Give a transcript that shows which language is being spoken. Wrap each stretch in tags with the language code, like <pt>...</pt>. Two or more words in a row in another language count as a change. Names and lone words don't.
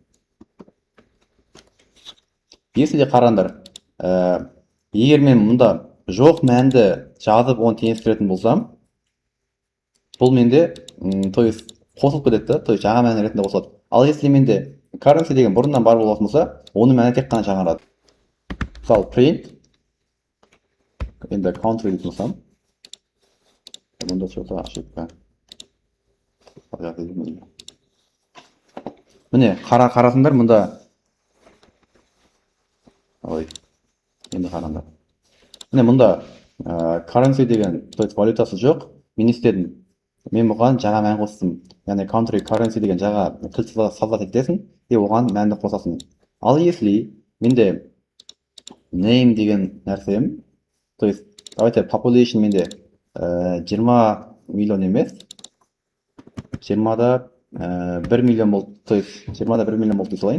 <kk>Есінде қараңдар, егер мен мұнда жоқ мәнді жазып оны теңестіретін болсам, бұл менде</kk> <ru>то есть</ru> <kk>қосылып кетеді,</kk> <ru>то есть</ru> <kk>жаңа мән ретінде қосылады. Ал если менде currency деген бұрыннан бар болатын болса, оның мәні тек қана жаңарады. Мысалы print енді country дейтін болсам, мұнда</kk> <ru>что-то ошибка.</ru> <kk>Міне, қарасыңдар, мұнда енді қараңдар. Міне, мұнда currency деген,</kk> <ru>то есть</ru> <kk>валютасы жоқ, мен істедім. Мен бұған жаңа мән қостым. Яғни country currency деген жаңа кілт создать етесің, и оған мәнді қосасың. Ал если менде name деген нәрсем,</kk> <ru>то есть давайте</ru> <kk>population менде 20 миллион емес, 20-да 1 миллион болды,</kk> <ru>то есть</ru> <kk>20-да 1 миллион болды дей салайын.</kk>